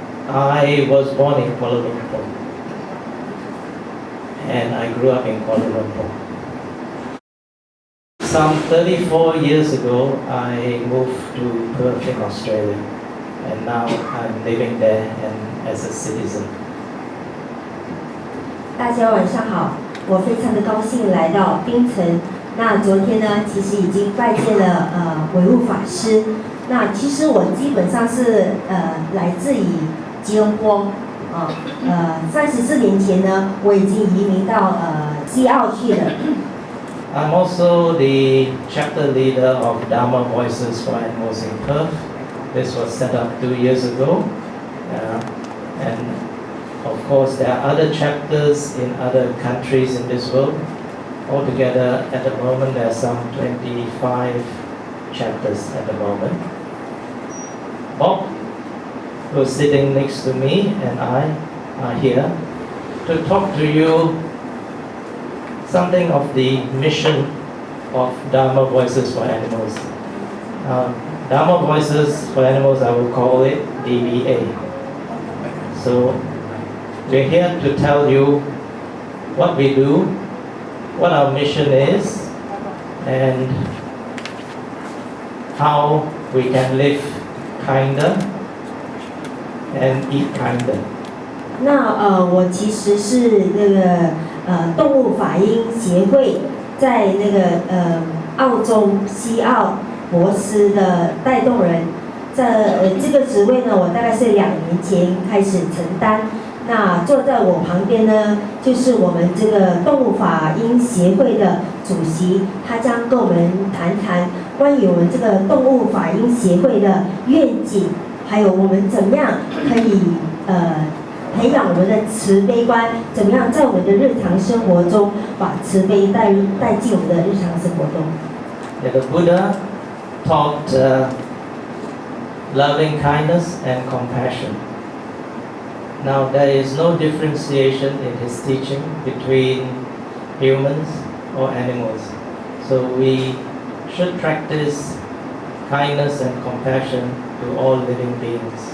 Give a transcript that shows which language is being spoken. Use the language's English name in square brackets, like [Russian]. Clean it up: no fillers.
[English] I was born in Kuala Lumpur, and I grew up in Kuala Lumpur. Some 34 years ago, I moved to Perth in Australia, and now I'm living there and as a citizen. [Chinese] 大家晚上好，我非常的高兴来到槟城。那昨天呢，其实已经拜见了维悟法师。那其实我基本上是来自于吉隆坡，34年前呢，我已经移民到西澳去了。 [English] I'm also the chapter leader of Dharma Voices for Animals in Perth. This was set up 2 years ago, and of course there are other chapters in other countries in this world. Altogether, at the moment, there are some 25 chapters at the moment. Bob, who's sitting next to me, and I are here to talk to you something of the mission of Dharma Voices for Animals. Dharma Voices for Animals, I will call it DVA. So we're here to tell you what we do, what our mission is, and how we can live kinder and eat kinder. [Chinese] 那我其实是那个动物法音协会在那个澳洲西澳博斯的带动人。这个职位呢，我大概是2年前开始承担。那坐在我旁边呢，就是我们这个动物法音协会的主席，他将跟我们谈谈关于我们这个动物法音协会的愿景，还有我们怎么样可以培养我们的慈悲观，怎么样在我们的日常生活中把慈悲带进我们的日常生活中。 [English] The Buddha taught loving kindness and compassion. Now there is no differentiation in his teaching between humans or animals. So we should practice kindness and compassion to all living beings.